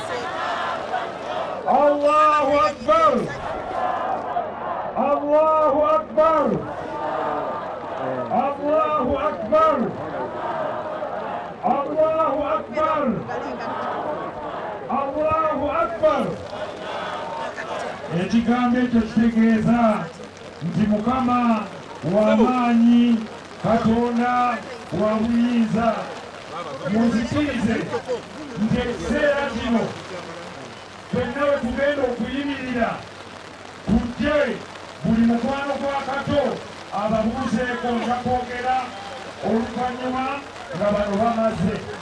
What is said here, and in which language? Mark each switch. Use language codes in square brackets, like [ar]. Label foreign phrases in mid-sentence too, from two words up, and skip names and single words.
[ar] الله أكبر. الله أكبر. الله أكبر. الله أكبر. الله أكبر. [lg] Ekigambo ekyo kitegeeza nti Mukama w'amaanyi, Katonda wa buyinza. Muzikirize nti ekiseera kino ffenna we tugenda okuyimirira tujje buli mukwano gwa Kato ababuuzeeko nga kwogera oluvannyuma nga bano bamaze.